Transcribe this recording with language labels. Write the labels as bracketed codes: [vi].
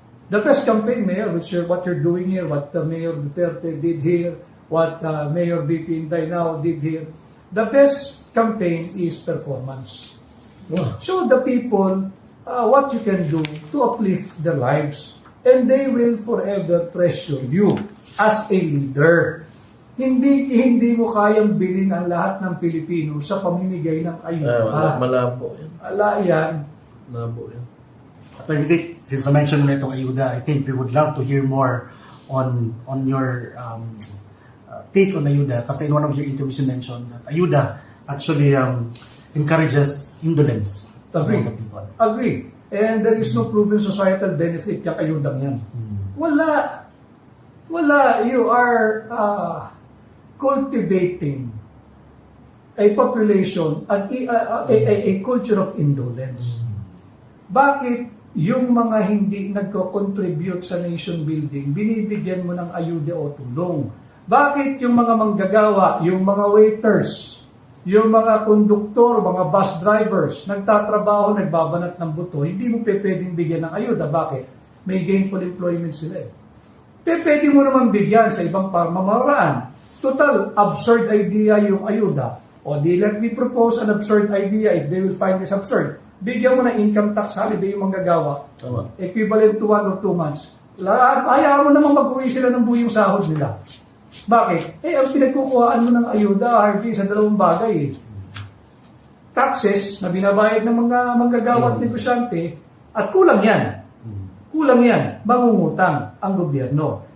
[en] The best campaign, Mayor, what you're doing here, what Mayor Duterte did here, what Mayor VP Inday now did here, the best campaign is performance. Show the people what you can do to uplift their lives. And they will forever treasure you as a leader. [tl] Hindi mo kayang bilhin ang lahat ng Pilipino sa pamimigay ng ayuda. Malabo yan. Ala yan. Malabo yan. [en] Attorney Vic, since I mentioned [tl] na itong ayuda, [en] I think we would love to hear more on your take on ayuda. Kasi in one of your interviews you mentioned that ayuda actually encourages indolence among the people. Agree. And there is no proven societal benefit [tl] yung ayudang yan. Wala. [en] You are cultivating a population, a culture of indolence. [tl] Bakit yung mga hindi nagko-contribute sa nation building, binibigyan mo ng ayuda o tulong? Bakit yung mga manggagawa, yung mga waiters, yung mga konduktor, mga bus drivers, nagtatrabaho, nagbabanat ng buto, hindi mo pwedeng bigyan ng ayuda. Bakit? May gainful employment sila eh. Pwede mo naman bigyan sa ibang pamamaraan. Total, [en] absurd idea [tl] yung ayuda. O di [en] let me propose an absurd idea if they will find this absurd. [tl] Bigyan mo ng income tax holiday yung manggagawa. Tama. [en] Equivalent to 1 or 2 months. [tl] Hayaan mo naman mag-uwi sila ng buong sahod nila. Bakit? Ang pinagkukuhaan mo ng ayuda, Harvey, sa dalawang bagay eh. Taxes na binabayad ng mga manggagawa at negosyante, at kulang yan. Kulang yan. Mangungutang ang gobyerno.